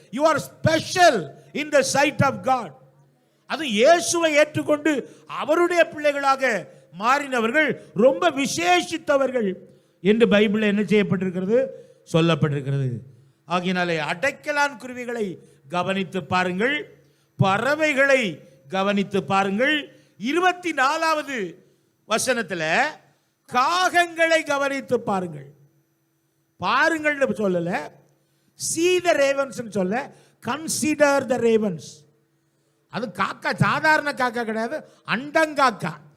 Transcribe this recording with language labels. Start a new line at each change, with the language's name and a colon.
English: You are special in the sight of God.
Tamil: அது இயேசுவை ஏற்றுக்கொண்டு அவருடைய பிள்ளைகளாக மாறினவர்கள் ரொம்ப விசேஷித்தவர்கள் என்று பைபிளில் என்ன செய்யப்பட்டிருக்கிறது, சொல்லப்பட்டிருக்கிறது. ஆகையினாலே அடைக்கலான் குருவிகளை கவனித்து பாருங்கள், பறவைகளை கவனித்து பாருங்கள். 24வது வசனத்தில் காகங்களை கவனித்து பாருங்கள். பாருங்கள் சொல்லல,
English: see the ravens
Tamil: சொல்ல,
English: consider the ravens.
Tamil: அது காக்கா, சாதாரண காக்கா கிடையாது, அண்டங்காக்கா.